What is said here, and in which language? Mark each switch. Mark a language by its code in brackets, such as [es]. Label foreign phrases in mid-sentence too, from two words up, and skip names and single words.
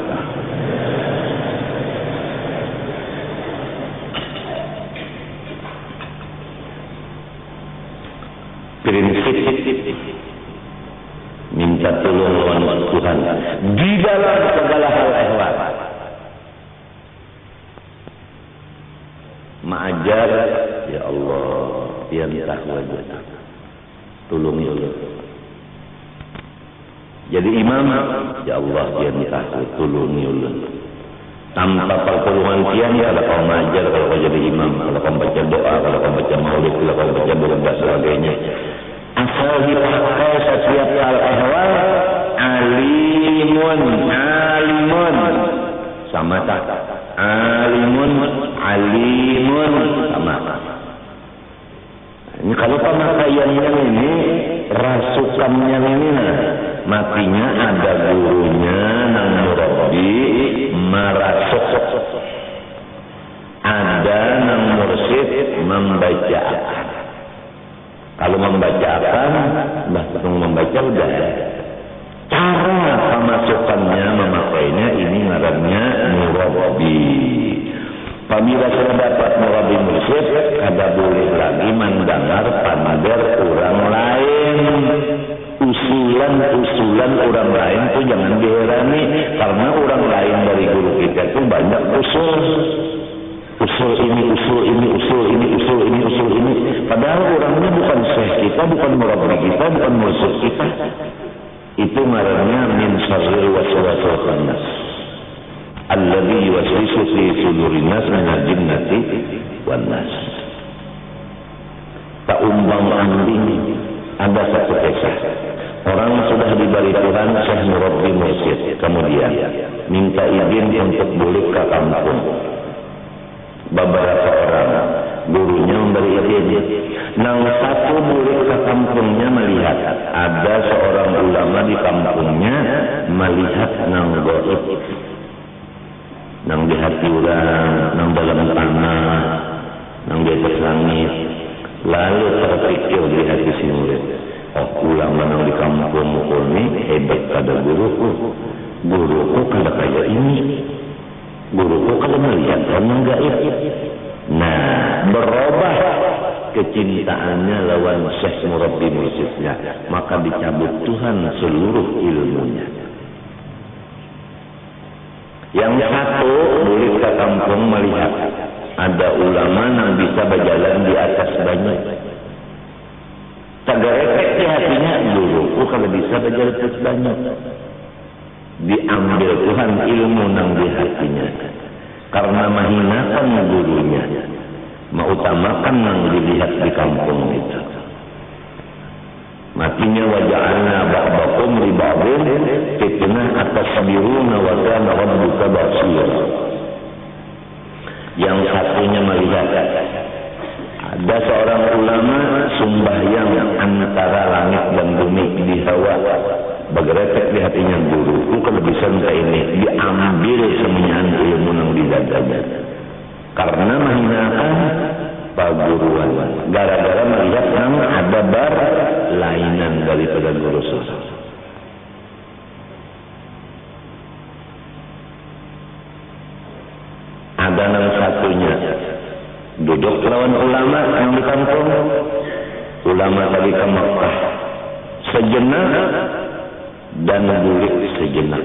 [bjn] Prinsip minta tolong lawan Tuhan di dalam segala hal ehwal. Ma'ajar, ya Allah, pian tahu aja. Tulungi Allah. Jadi imam, ya Allah, pian tahu, tulungi Allah. [id] Tanpa pertolongan pian, kalau kau mengajar, kalau kau jadi imam, kalau kau baca doa, kalau kau baca maulid, kalau kau baca doa dan sebagainya. Asal dipakai setiap hal ehwal, alimun sama tak? Alimun sama. Ini kalau pemakaiannya ini, [bjn] rasukannya ini, matinya ada gurunya nang murabbi marasuk, ada nang mursyid membacakan. [id] Kalau membacakan, membaca udah. [bjn] Cara pemasukannya, memakainya ini ngarannya murabbi. Apabila sudah dapat murabbi mursyid, kada boleh lagi mendengar pander orang lain. Usulan orang lain itu jangan diherani, [id] karena orang lain dari guru kita itu banyak usul ini. Padahal orangnya bukan syekh kita, bukan murabbi kita, bukan mursyid kita. Itu marahnya [ar] من شر الوسواس الخناس الذي يوسوس في صدور الناس من الجنة والناس. [bjn] Ambing ada satu kisah. [id] Orang sudah diberi Tuhan syekh murabbi mursyid, kemudian minta izin untuk balik ke kampung. Beberapa orang gurunya memberi izin. [bjn] Nang satu balik ke kampungnya melihat ada seorang ulama di kampungnya melihat nang gaib, nang di hati orang, nang dalam tanah, nang di atas langit. Lalu terpikir di hati si murid, oh ulama nang di kampungku ini hebat pada guruku kada kayak ini, guruku kada melihat orang gaib. Nah, berubah kecintaannya lawan syekh murabbi mursyidnya, [id] maka dicabut Tuhan seluruh ilmunya. Yang satu boleh ke kampung melihat ada ulama yang bisa berjalan di atas banyak. Tergerepek di hatinya, guruku kalau bisa berjalan di atas banyak. Diambil Tuhan ilmu yang di hatinya. Karena menghinakan gurunya, mengutamakan yang dilihat di kampung itu. [ar] Matinya وجعلنا بعضكم لبعض فتنة أتصبرون وكان ربك بصيرا. [id] Yang satunya melihat ada seorang ulama sembahyang antara langit dan bumi di hawa, bergeretek di hatinya guru. Kalau bisa ini diambil semuanya ilmu yang di dadanya, karena menghinakan perguruan, [bjn] gara-gara melihat nang ada bar lainan daripada guru susah. Ada nang satunya duduk lawan ulama yang di kampung, ulama tadi ke Mekah sejenak dan bulik sejenak.